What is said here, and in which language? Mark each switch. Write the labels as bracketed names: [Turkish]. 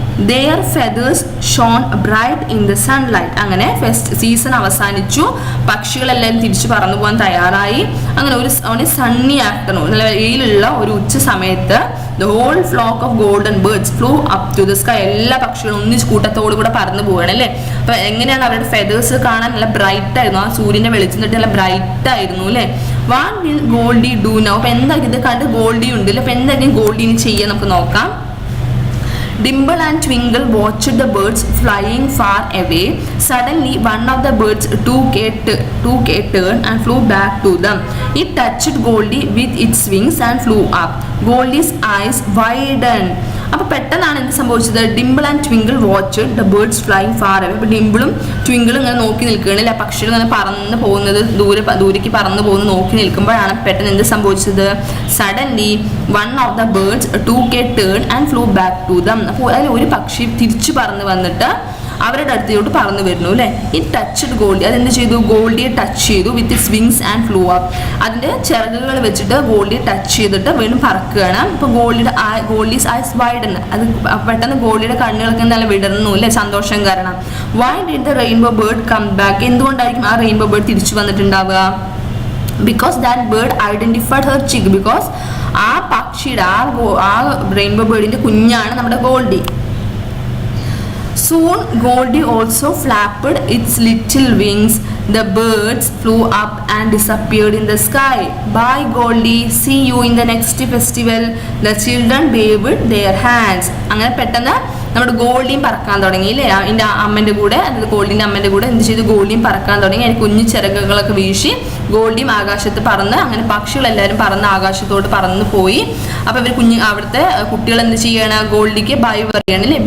[English] Their feathers shone bright in the sunlight. [Malayalam] അങ്ങനെ season അവസാനിച്ചു, പക്ഷികളെല്ലാം തിരിച്ചു പറന്നു പോകാൻ തയ്യാറായി. അങ്ങനെ ഒരു സണ്ണി ആഫ്റ്റർനൂൺ, നല്ല വെയിലുള്ള ഒരു ഉച്ച സമയത്ത് [English] the whole flock of golden birds flew up to the sky. [Malayalam] എല്ലാ പക്ഷികളും ഒന്നിച്ച് കൂട്ടത്തോടു കൂടെ പറന്നു പോവുകയാണ് അല്ലേ. അപ്പൊ എങ്ങനെയാണ് അവരുടെ ഫെദേഴ്സ് കാണാൻ നല്ല ബ്രൈറ്റ് ആയിരുന്നു, ആ സൂര്യന്റെ വെളിച്ചം തട്ടി നല്ല ബ്രൈറ്റ് ആയിരുന്നു അല്ലേ. [English] What will Goldie do now? [Malayalam] അപ്പൊ എന്തായിരിക്കും, ഇത് കണ്ട് ഗോൾഡി ഉണ്ട് അല്ലേ, അപ്പൊ എന്തായിരിക്കും ഗോൾഡിന് ചെയ്യാൻ നമുക്ക് നോക്കാം. [English] Dimple and Twinkle watched the birds flying far away. Suddenly, one of the birds took a turn and flew back to them. It touched Goldie with its wings and flew up. Goldie's eyes widened. [Malayalam] അപ്പോൾ പെട്ടെന്നാണ് എന്ത് സംഭവിച്ചത്? [English] Dimple and Twinkle watch the birds flying far away. [Malayalam] അപ്പോൾ ഡിംപിളും ട്വിങ്കിളും ഇങ്ങനെ നോക്കി നിൽക്കുകയാണ്, ആ പക്ഷികൾ ഇങ്ങനെ പറന്ന് പോകുന്നത്, ദൂരേക്ക് പറന്ന് പോകുന്നത് നോക്കി നിൽക്കുമ്പോഴാണ് പെട്ടെന്ന് എന്ത് സംഭവിച്ചത്? [English] Suddenly one of the birds took a turn and flew back to them. [Malayalam] അപ്പോൾ അതിൽ ഒരു പക്ഷി തിരിച്ചു പറന്ന് വന്നിട്ട് അവരുടെ അടുത്തോട്ട് പറന്നു വരുന്നു അല്ലേ. ഈ ടച്ച്ഡ് ഗോൾഡി, അതെന്ത് ചെയ്തു? ഗോൾഡിയെ ടച്ച് ചെയ്തു [English] With its wings and flew up. [Malayalam] അതിൻ്റെ ചിറകുകൾ വെച്ചിട്ട് ഗോൾഡിയെ ടച്ച് ചെയ്തിട്ട് വീണ്ടും പറക്കുകയാണ്. ഇപ്പോൾ ഗോൾഡീസ് ഐസ് വൈഡൻ, അത് പെട്ടെന്ന് ഗോൾഡിയുടെ കണ്ണുകളൊക്കെ നല്ല വിടർന്നു അല്ലേ, സന്തോഷം കാരണം. [English] Why did the rainbow bird come back? [Malayalam] എന്തുകൊണ്ടായിരിക്കും ആ റെയിൻബോ ബേർഡ് തിരിച്ചു വന്നിട്ടുണ്ടാവുക? [English] Because that bird identified her chick. [Malayalam] Because ആ പക്ഷിയുടെ ആ റെയിൻബോ ബേർഡിന്റെ കുഞ്ഞാണ് നമ്മുടെ Goldy. [English] Soon Goldie also flapped its little wings. The birds flew up and disappeared in the sky. Bye Goldie, see you in the next festival. The children waved their hands. [Malayalam] അങ്ങനെ പെട്ടെന്ന് നമ്മുടെ ഗോൾഡിയും പറക്കാൻ തുടങ്ങി അല്ലേ. അതിൻ്റെ അമ്മൻ്റെ കൂടെ, അതായത് ഗോൾഡിൻ്റെ അമ്മൻ്റെ കൂടെ എന്ത് ചെയ്തു? ഗോൾഡിയും പറക്കാൻ തുടങ്ങി. അതിന് കുഞ്ഞു ചിറകുകളൊക്കെ വീശി ഗോൾഡിയും ആകാശത്ത് പറന്ന്, അങ്ങനെ പക്ഷികളെല്ലാവരും പറന്ന് ആകാശത്തോട്ട് പറന്ന് പോയി. അപ്പോൾ ഇവർ അവിടുത്തെ കുട്ടികൾ എന്ത് ചെയ്യണം? ഗോൾഡിക്ക് ബൈ പറയുകയാണ് അല്ലേ.